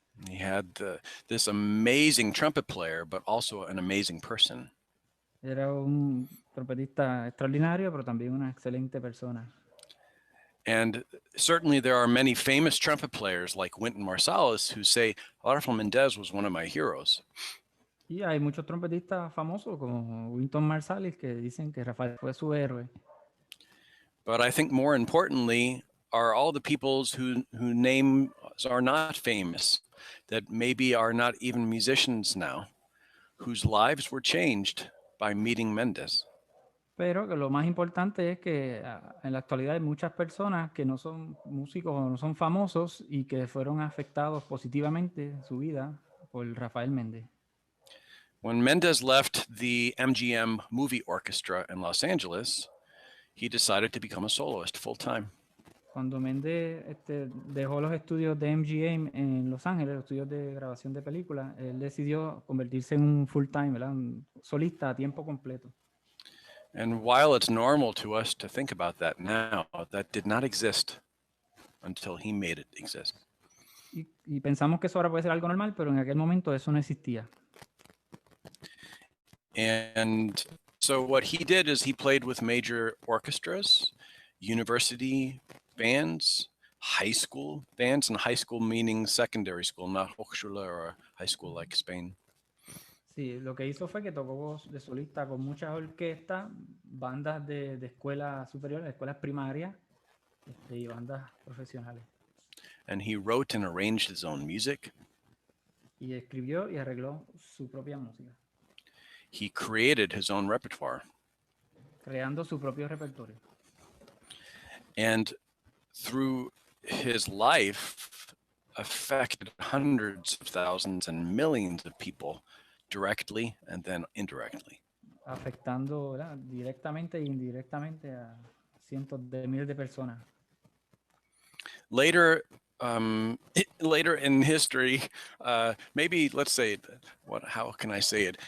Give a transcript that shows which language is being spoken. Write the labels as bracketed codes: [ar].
[en] He had this amazing trumpet player, but also an amazing person. [es] Era un trompetista extraordinario, pero también una excelente persona. [en] And certainly there are many famous trumpet players like Wynton Marsalis who say Rafael Mendez was one of my heroes. [es] Y hay muchos trompetistas famosos como Wynton Marsalis que dicen que Rafael fue su héroe. [en] But I think more importantly are all the peoples whose names are not famous, that maybe are not even musicians now, whose lives were changed by meeting Mendez. [es] Pero que lo más importante es que en la actualidad hay muchas personas que no son músicos o no son famosos y que fueron afectados positivamente en su vida por Rafael Méndez. [en] When Mendez left the MGM Movie Orchestra in Los Angeles, he decided to become a soloist full time. [es] Cuando Méndez dejó los estudios de MGM en Los Ángeles, los estudios de grabación de películas, él decidió convertirse en un [en] full time, [es] ¿verdad? Un solista a tiempo completo. [en] And while it's normal to us to think about that now, that did not exist until he made it exist. [es] Y pensamos que eso ahora puede ser algo normal, pero en aquel momento eso no existía. [en] And so what he did is he played with major orchestras, university bands, high school bands, and high school meaning secondary school, not Hochschule or high school like Spain. [es] Sí, lo que hizo fue que tocó de solista con muchas orquestas, bandas de escuelas superiores, escuelas primarias y bandas profesionales. [en] And he wrote and arranged his own music. [es] Y escribió y arregló su propia música. [en] He created his own repertoire. [es] Creando su propio repertorio. [en] And through his life, affected hundreds of thousands and millions of people directly and then indirectly. [es] Afectando, ¿verdad?, directamente e indirectamente a cientos de miles de personas. [en] Later in history, maybe let's say, how can I say it?